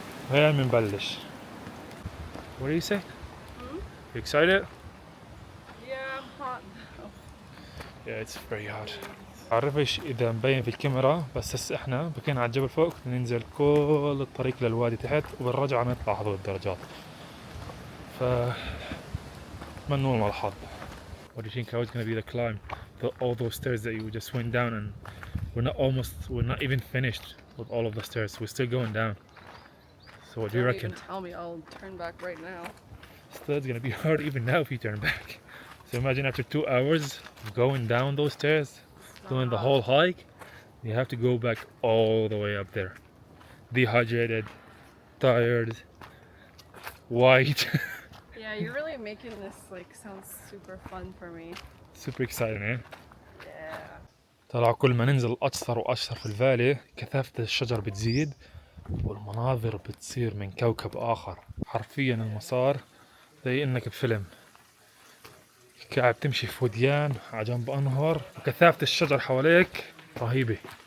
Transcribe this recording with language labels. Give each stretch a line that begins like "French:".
Arabic: وهي بنبلش.
English: What do you say? You excited? Yeah, I'm hot. Yeah, it's very hot.
Arabic: بعرفش إذا مبين في الكاميرا، بس هسه إحنا بكينا على الجبل فوق، ننزل كل الطريق للوادي تحت، وبالرجعة نطلع هذول الدرجات. منول مع الحظ.
English: What do you think how it's gonna be the climb? All those stairs that you just went down, and we're not even finished with all of the stairs. We're still going down. So what do you Don't reckon? even tell me, I'll turn back right now. Still, it's gonna be hard even now if you turn back. So imagine after 2 hours going down those stairs, doing the whole hike, you have to go back all the way up there. Dehydrated, tired, white. Yeah, you're really making this like sound super fun for me. Super exciting, eh? Yeah.
Arabic: طلع كل ما ننزل أكثر وأكثر في الفالي كثافة الشجر بتزيد والمناظر بتصير من كوكب آخر. حرفيا المسار زي إنك بفيلم، قاعد تمشي في وديان على جنب أنهر وكثافة الشجر حواليك رهيبة.